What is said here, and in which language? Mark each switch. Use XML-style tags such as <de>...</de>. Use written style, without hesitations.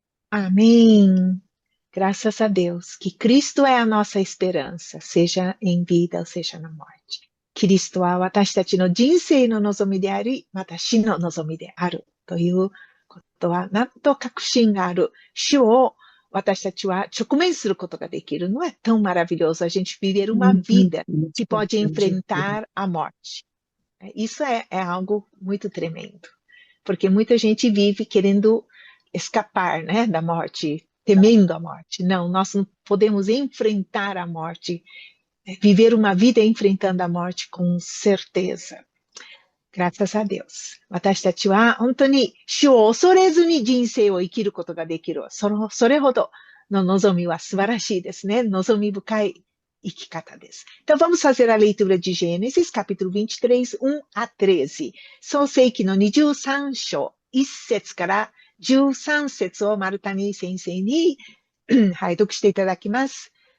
<pt>Amém. Graças a Deus, que Cristo é a nossa esperança, seja em vida ou seja na morte.</pt> <ja>Cristoは私たちの人生の望みであり、また死の望みであるということは、なんと確信がある主を私たちは直面することができる。</ja> <pt>Não é tão maravilhoso a gente viver uma vida que pode enfrentar a morte? Isso é algo muito tremendo, porque muita gente vive querendo escapar, né, da morte, temendo a morte. Não, nós não podemos enfrentar a morte, viver uma vida enfrentando a morte com certeza. Graças a Deus.</pt> <ja>私たちは本当に主を恐れずに人生を生きることができる。それほどの望みは素晴らしいですね。望み深い生き方です。</ja> <pt>Então, vamos fazer a leitura de Gênesis, capítulo 23, 1 a 13.</pt> <ja>創世記の23章、1節から13節を丸谷先生に、はい、読していただきます。</ja>